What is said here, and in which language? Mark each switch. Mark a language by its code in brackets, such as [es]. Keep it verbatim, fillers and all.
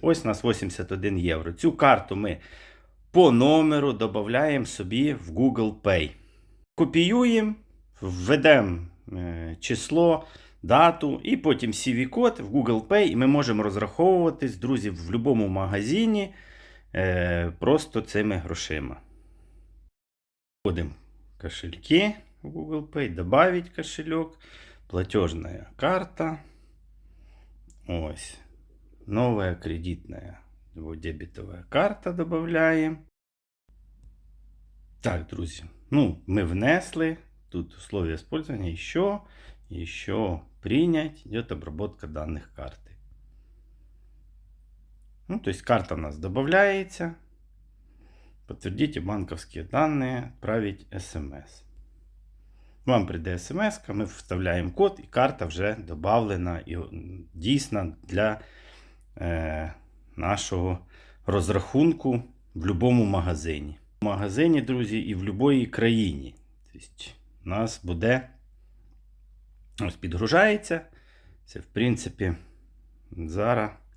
[uk] Ось у нас вісімдесят один євро. Цю карту ми по номеру додаємо собі в Google Pay. Копіюємо, введемо е, число, дату і потім сі ві-код в Google Pay, і ми можемо розраховуватись, друзі, в будь-якому магазині е, просто цими грошима. Вводимо [ru] кошельки в Google Pay, добавить кошелек, платежная карта, ось, новая кредитная, вот, дебетовая карта добавляем. [uk] Так, друзі, ну, ми внесли, [ru] тут условия использования, еще, еще принять, идет обработка данных карты. Ну, то есть карта у нас добавляется. Подтвердите банковские данные, отправить смс. [uk] Вам прийде смс, ми вставляємо код, і карта вже додана і дійсна для е, нашого розрахунку в будь-якому магазині. В магазині, друзі, і в будь-якій країні. Тобто у нас буде, ось підгружається, це в принципі зараз.